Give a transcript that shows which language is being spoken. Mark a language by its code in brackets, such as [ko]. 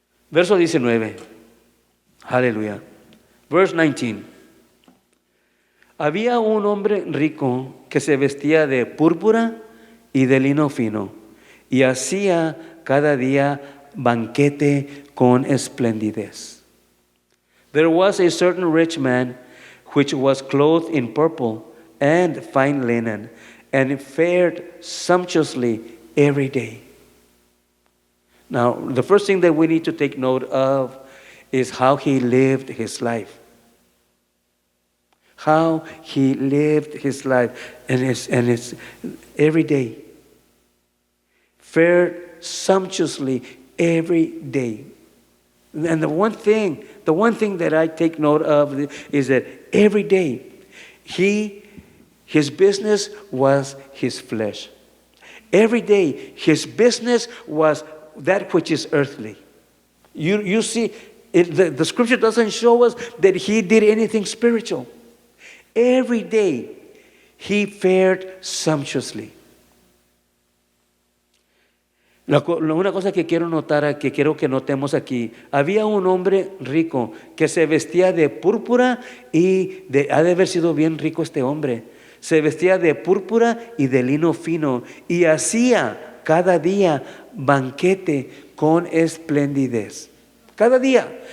[es] Verso 19. Aleluya. [en] Verse 19. [es] Había un hombre rico que se vestía de púrpura y de lino fino, y hacía cada día banquete con esplendidez. [en] There was a certain rich man which was clothed in purple and fine linen, and fared sumptuously every day. Now, the first thing that we need to take note of is how he lived his life. How he lived his life, and it's every day. Fared sumptuously every day. And the one thing that I take note of is that every day his business was his flesh. Every day his business was that which is earthly. You see, the scripture doesn't show us that he did anything spiritual. Every day he fared sumptuously. [es] Una cosa que quiero notar, que quiero que notemos aquí: había un hombre rico que se vestía de púrpura y ha de haber sido bien rico este hombre. Se vestía de púrpura y de lino fino, y hacía cada día banquete con esplendidez. Cada día.